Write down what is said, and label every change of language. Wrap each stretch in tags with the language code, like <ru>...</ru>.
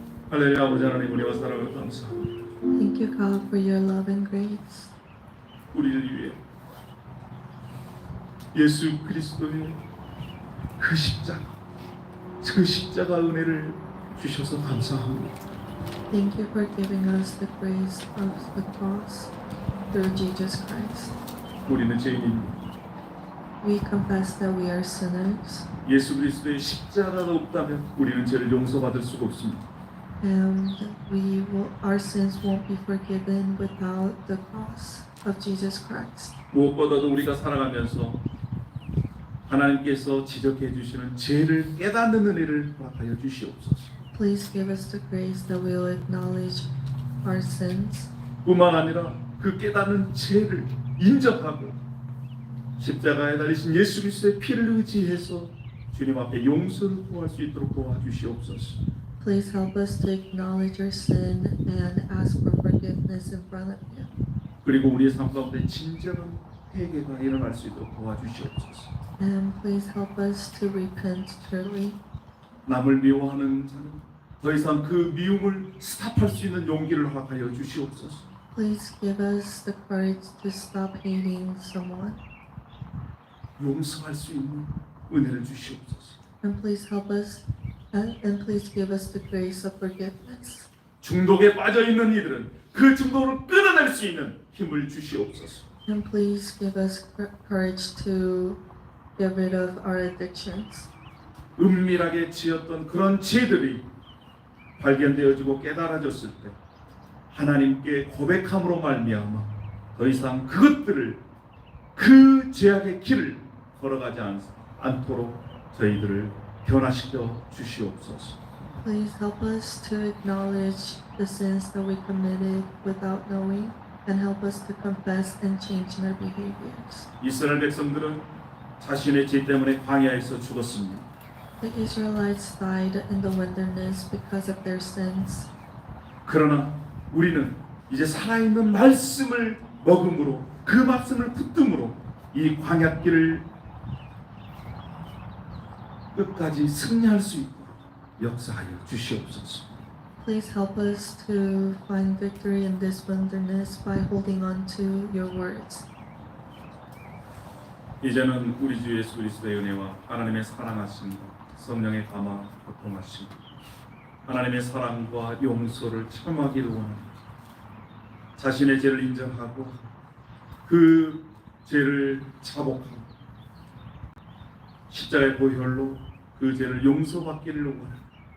<ko>할렐루야. 아버지 하나님 우리와 사랑을 감사합니다.</ko> <en>Thank you, God, for your love and grace.</en> <ko>우리를 위해 예수 그리스도의 그 십자가 은혜를 주셔서 감사합니다.</ko> <en>Thank you for giving us the grace of the cross through Jesus Christ.</en> <ko>우리는 죄인입니다.</ko> <en>We confess that we are sinners,</en> <ko>예수 그리스도의 십자가가 없다면 우리는 죄를 용서받을 수가 없습니다.</ko> <en>and our sins won't be forgiven without the cross of Jesus Christ.</en> <ko>무엇보다도 우리가 살아가면서 하나님께서 지적해 주시는 죄를 깨닫는 은혜를 허락하여 주시옵소서.</ko> <en>Please give us the grace that we will acknowledge our sins,</en> <ko>뿐만 아니라 그 깨닫는 죄를 인정하고 십자가에 달리신 예수 그리스도의 피를 의지해서 주님 앞에 용서를 구할 수 있도록 도와주시옵소서.</ko> <en>please help us to acknowledge our sin and ask for forgiveness in front of you.</en> <ko>그리고 우리의 삶 가운데 진정한 회개가 일어날 수 있도록 도와주시옵소서.</ko> <en>And please help us to repent truly.</en> <ko>남을 미워하는 자는 더 이상 그 미움을 스탑할 수 있는 용기를 허락하여 주시옵소서.</ko> <en>Please give us the courage to stop hating someone.</en> <ko>용서할 수 있는 은혜를 주시옵소서.</ko> <en>And please help us and please give us the grace of forgiveness.</en> <ko>중독에 빠져 있는 이들은 그 중독을 끊어낼 수 있는 힘을 주시옵소서.</ko> <en>And please give us courage to get rid of our addictions.</en> <ko>은밀하게 지었던 그런 죄들이 발견되어지고 깨달아졌을 때 하나님께 고백함으로 말미암아 더 이상 그것들을 그 죄악의 길을 걸어가지 않도록 저희들을 변화시켜 주시옵소서.</ko> <en>Please help us to acknowledge the sins that we committed without knowing and help us to confess and change their behaviors.</en> <ko>이스라엘 백성들은 자신의 죄 때문에 광야에서 죽었습니다.</ko> <en>The Israelites died in the wilderness because of their sins.</en> <ko>그러나 우리는 이제 살아있는 말씀을 먹음으로 그 말씀을 붙듦으로 이 광야길을 끝까지 승리할 수 있도록 역사하여 주시옵소서.</ko> <en>Please help us to find victory in this wilderness by holding on to your words.</en> <ko>이제는 우리 주 예수 그리스도의 은혜와 하나님의 사랑하심 성령의 감화 교통하심 하나님의 사랑과 용서를 체험하기를 원합니다. 자신의 죄를 인정하고 그 죄를 자복하고 십자가의 보혈로 그 죄를 용서받기를 원합니다.</ko>